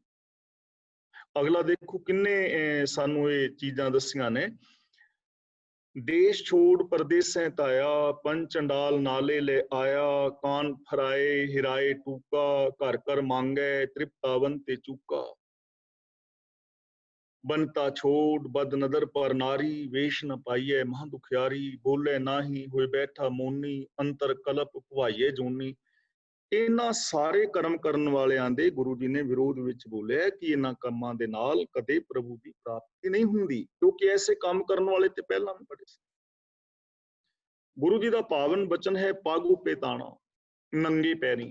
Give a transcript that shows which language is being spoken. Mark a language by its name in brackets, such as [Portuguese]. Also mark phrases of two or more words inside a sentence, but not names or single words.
[Punjabi] ਅਗਲਾ ਦੇਖੋ ਕਿੰਨੇ ਸਾਨੂੰ ਇਹ ਚੀਜ਼ਾਂ ਦੱਸੀਆਂ ਨੇ। ਦੇਸ਼ ਛੋੜ ਪਰਦੇਸੈਂ ਤਾਇਆ, ਪੰਜ ਚੰਡਾਲ ਨਾਲੇ ਲੈ ਆਇਆ, ਕਾਨ ਫਰਾਏ ਹਿਰਾਏ ਟੂਕਾ, ਘਰ ਘਰ ਮੰਗੈ ਤ੍ਰਿਪਤਾਵਨ ਤੇ ਚੂਕਾ। ਬਨਤਾ ਛੋੜ ਬਦ ਨਦਰ ਪਰ ਨਾਰੀ, ਵੇਸ਼ ਨ ਪਾਈਏ ਮਹ ਦੁਖਿਆਰੀ, ਬੋਲੇ ਨਾਹੀ ਹੋਏ ਬੈਠਾ ਮੋਨੀ, ਅੰਤਰ ਕਲਪ ਭਵਾਈਏ ਜੂਨੀ। ਇਹਨਾਂ ਸਾਰੇ ਕਰਮ ਕਰਨ ਵਾਲਿਆਂ ਦੇ ਗੁਰੂ ਜੀ ਨੇ ਵਿਰੋਧ ਵਿੱਚ ਬੋਲਿਆ ਕਿ ਇਹਨਾਂ ਕੰਮਾਂ ਦੇ ਨਾਲ ਕਦੇ ਪ੍ਰਭੂ ਦੀ ਪ੍ਰਾਪਤੀ ਨਹੀਂ ਹੁੰਦੀ, ਕਿਉਂਕਿ ਐਸੇ ਕੰਮ ਕਰਨ ਵਾਲੇ ਤੇ ਪਹਿਲਾਂ ਵੀ ਬੜੇ ਸੀ। ਗੁਰੂ ਜੀ ਦਾ ਪਾਵਨ ਬਚਨ ਹੈ ਪਾਗੂ ਪੇਤਾਣਾ, ਨੰਗੇ ਪੈਰੀ।